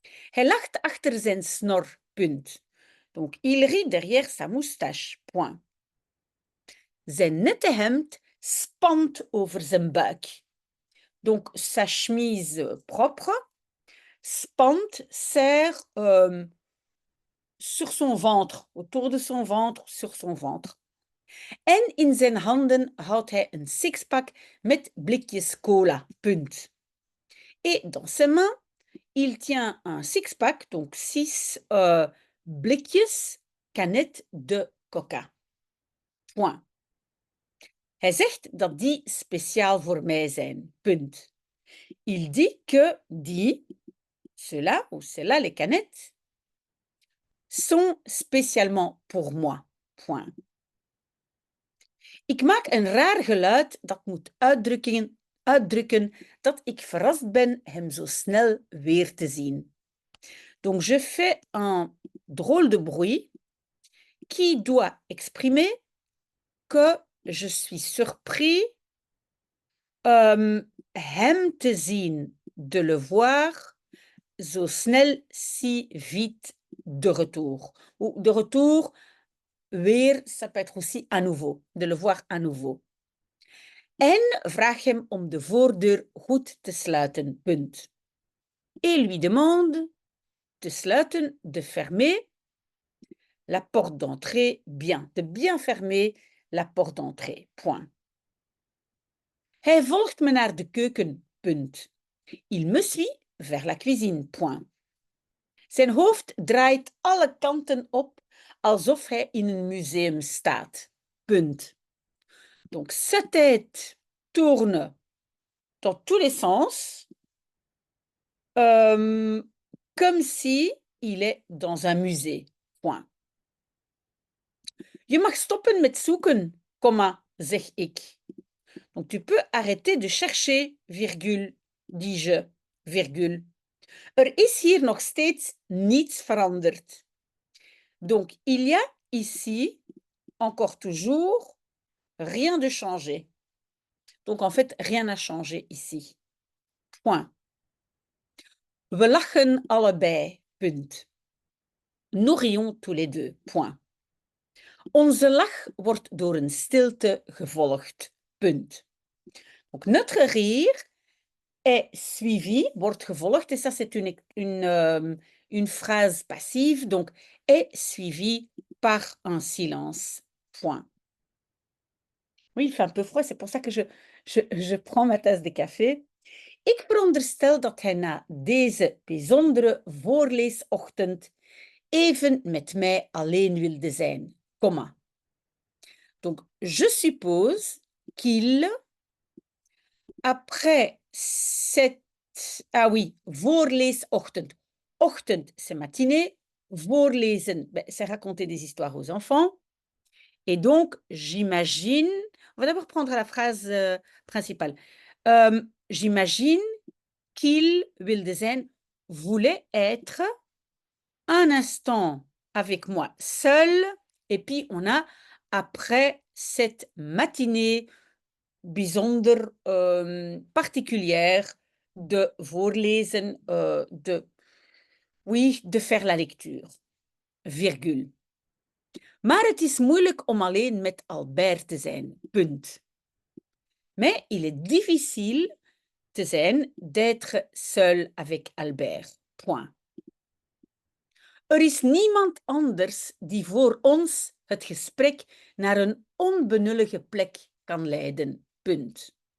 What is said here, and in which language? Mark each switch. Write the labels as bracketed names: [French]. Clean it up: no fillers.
[Dutch] Hij lacht achter zijn snor. Punt. [French] Donc, il rit derrière sa moustache. Point. [Dutch] Zijn nette hemd spant over zijn buik. [French] Donc, sa chemise propre, spant, sert sur son ventre, autour de son ventre, sur son ventre. [Dutch] En in zijn handen houdt hij een sixpack met blikjes cola. Punt. [French] Et dans ses mains, il tient un six-pack, donc 6 blikjes, canettes de coca. Point. [Dutch] Hij zegt dat die speciaal voor mij zijn. Punt. [French] Il dit que die, cela ou cela, les canettes, sont spécialement pour moi. Point. [Dutch] Ik maak een raar geluid dat moet uitdrukken dat ik verrast ben hem zo snel weer te zien. [French] Donc, je fais un drôle de bruit qui doit exprimer que je suis surpris [Dutch] hem te zien, [French] de le voir, [Dutch] zo snel, [French] si vite, de retour. Ou de retour, weer, ça peut être aussi à nouveau, de le voir à nouveau. [Dutch] En vraag hem om de voordeur goed te sluiten, punt. [French] Et lui demande de sluiten, de fermer la porte d'entrée bien, de bien fermer la porte d'entrée, point. [Dutch] Hij volgt me naar de keuken, punt. [French] Il me suit vers la cuisine, point. [Dutch] Zijn hoofd draait alle kanten op alsof hij in een museum staat, punt. [French] Donc, sa tête tourne dans tous les sens, comme si il est dans un musée, point. [Dutch] Je mag stoppen met zoeken, zeg ik. [French] Donc, tu peux arrêter de chercher, virgule, dis-je, virgule. [Dutch] Is hier nog steeds niets veranderd. [French] Donc, il y a ici, encore toujours, rien de changé. Donc, en fait, rien n'a changé ici. Point. [Dutch] We lachen allebei, punt. [French] Nous rions tous les deux, point. [Dutch] Onze lach wordt door een stilte gevolgd, punt. [French] Donc, notre rire est suivi, [Dutch] wordt gevolgd, [French] et ça c'est une phrase passive, donc est suivi par un silence. Point. Oui, il fait un peu froid, c'est pour ça que je prends ma tasse de café. [Dutch] Ik veronderstel dat hij na deze bijzondere voorleesochtend even met mij alleen wilde zijn, comma. [French] Donc, je suppose qu'il, après cette... Ah oui, voorleesochtend. Ochtend, c'est matinée. Voorlezen, ben, c'est raconter des histoires aux enfants. Et donc, j'imagine... On va d'abord prendre la phrase principale. J'imagine qu'il, [Dutch] wilde zijn, [French] voulait être un instant avec moi seul. Et puis, on a après cette matinée bijzonder particulière de voorlezen, de faire la lecture, virgule. [Dutch] Maar het is moeilijk om alleen met Albert te zijn, punt. [French] Mais il est difficile [Dutch] te zijn [French] d'être seul avec Albert, point. [Dutch] Er is niemand anders die voor ons het gesprek naar een onbenullige plek kan leiden, punt.